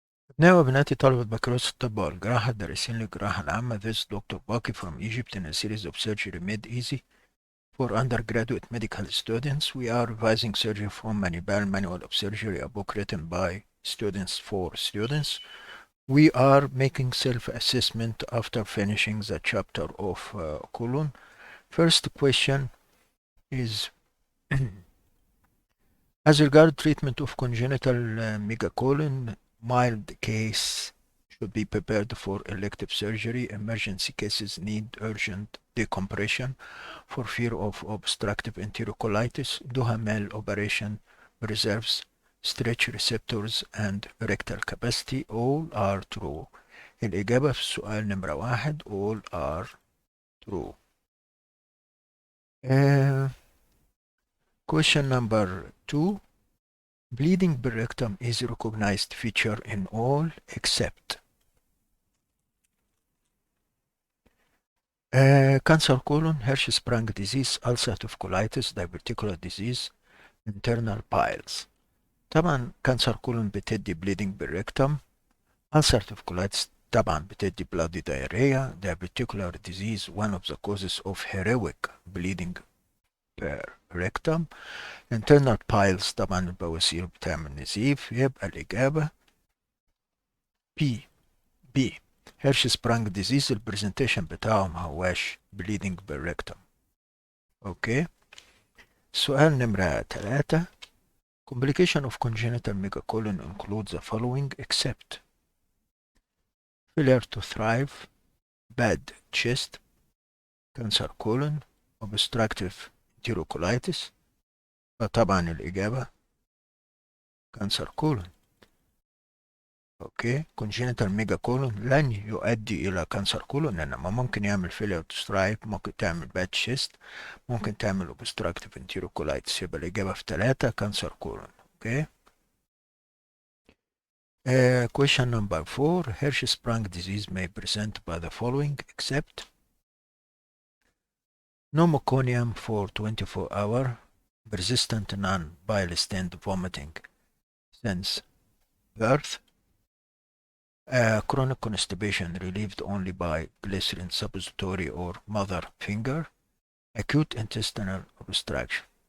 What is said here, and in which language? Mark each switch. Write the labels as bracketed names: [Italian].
[Arabic] أبنائي وبناتي طلبة بكالوريوس الطب والجراحة الدارسين للجراحة العامة. [English] This is Dr. Baki from Egypt in a series of surgery made easy for undergraduate medical students. We are revising surgery from Manibal Manual of Surgery, a book written by students for students. We are making self-assessment after finishing the chapter of colon. First question is as regard treatment of congenital megacolon, mild case should be prepared for elective surgery. Emergency cases need urgent decompression for fear of obstructive enterocolitis. Duhamel operation preserves stretch receptors and rectal capacity. All are true. [Arabic] الإجابة في السؤال نمرة واحد [English] all are true. Question number 2. Bleeding rectum is a recognized feature in all except cancer colon, Hirschsprung disease, ulcerative colitis, diverticular disease, internal piles. [Arabic] طبعا cancer colon بتدي bleeding rectum. ulcerative colitis طبعا بتدي bloody diarrhea. [English] diverticular disease one of the causes of heroic bleeding rectum. [Arabic] internal piles طبعا البواسير بتعمل نزيف. يبقى الإجابة B. هيرشسبرانج ديزيز البرزنتيشن بتاعه ما هواش bleeding بالريكتم. اوكي. سؤال نمرة 3. [English] Complication of congenital megacolon include the following except failure to thrive, bad chest, cancer colon, obstructive enterocolitis. [Arabic] فطبعا الإجابة cancer colon. اوكي. congenital megacolon لن يؤدي الى كانسر كولون، انما ممكن يعمل failure to thrive، ممكن تعمل bad chest، ممكن تعمل obstructive enterocolitis. يبقى الاجابه في 3 كانسر كولون. اوكي. [English] Question number 4. Hirschsprung disease may present by the following except pneumoconium for 24 hour, persistent non-bile stained vomiting since birth, chronic constipation relieved only by glycerin suppository or mother finger, acute intestinal obstruction.